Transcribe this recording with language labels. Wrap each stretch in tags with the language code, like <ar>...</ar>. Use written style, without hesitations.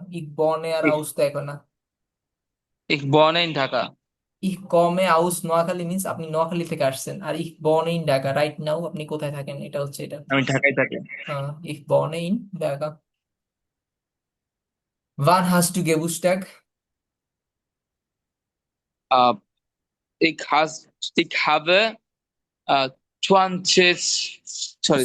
<de>Ich wohne আর Ich,</de> <bn>aus তো এখন না।</bn> <de>ich wohne in ঢাকা। Ich komme aus</de> <bn>Noakhali means আপনি নোয়াখালী থেকে আসছেন, আর</bn> <de>ich wohne in Dhaka</de> <en>right now</en> <bn>আপনি কোথায় থাকেন, এটা হচ্ছে এটা। আমি ঢাকায় থাকি।</bn> <de>Ich wohne in Dhaka. Wann hast du Geburtstag? আহ, ich habe 20 sorry</de>